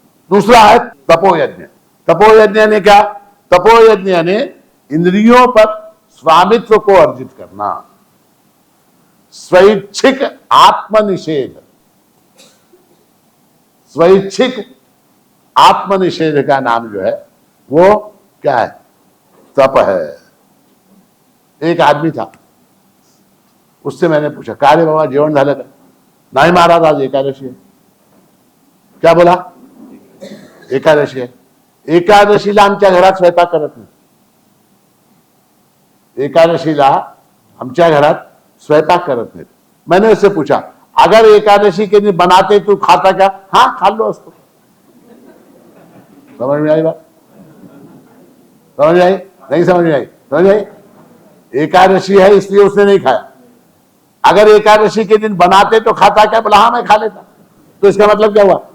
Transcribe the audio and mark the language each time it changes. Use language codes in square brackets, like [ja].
[hi] दूसरा है तपोयज्ञ। तपोयज्ञ ने क्या, तपोयज्ञ ने इंद्रियों पर स्वामित्व को अर्जित करना, स्वैच्छिक आत्मनिषेध, स्वैच्छिक आत्मनिषेध का नाम जो है वो क्या है, तप है। एक आदमी था, उससे मैंने पूछा, [mr] का रे बाबा जेवण झालं का? नाही महाराज आज एकादशी [hi] है। क्या बोला? एकादशी है। [mr] एकादशीला आमच्या घरात स्वयंपाक करत नाही, एकादशीला आमच्या घरात स्वयंपाक करत नाही। [hi] मैंने उससे पूछा, अगर एकादशी के दिन बनाते तू खाता क्या? हाँ खा लो उसको। समझ में आई बात? समझ में आई? नहीं समझ में आई? समझ में आई? एकादशी है इसलिए उसने नहीं खाया। अगर एकादशी के दिन बनाते तो खाता क्या? बोला हाँ मैं खा लेता। तो इसका मतलब क्या हुआ?